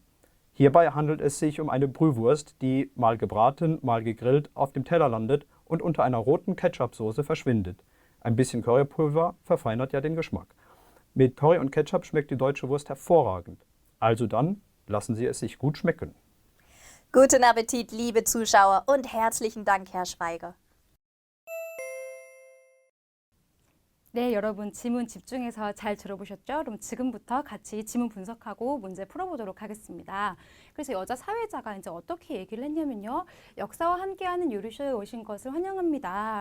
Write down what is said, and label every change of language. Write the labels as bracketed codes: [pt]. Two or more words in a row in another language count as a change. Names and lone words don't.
[de] Hierbei handelt es sich um eine Brühwurst, die mal gebraten, mal gegrillt auf dem Teller landet und unter einer roten Ketchupsoße verschwindet. Ein bisschen Currypulver verfeinert ja den Geschmack. Mit Curry und Ketchup schmeckt die deutsche Wurst hervorragend. Also dann, lassen Sie es sich gut schmecken. Guten Appetit, liebe Zuschauer, und herzlichen Dank, Herr Schweiger. [ko] 네, 여러분 지문 집중해서 잘 들어보셨죠? 그럼 지금부터 같이 지문 분석하고 문제 풀어보도록 하겠습니다. 그래서 여자 사회자가 이제 어떻게 얘기를 했냐면요. 역사와 함께하는 요리쇼에 오신 것을 환영합니다.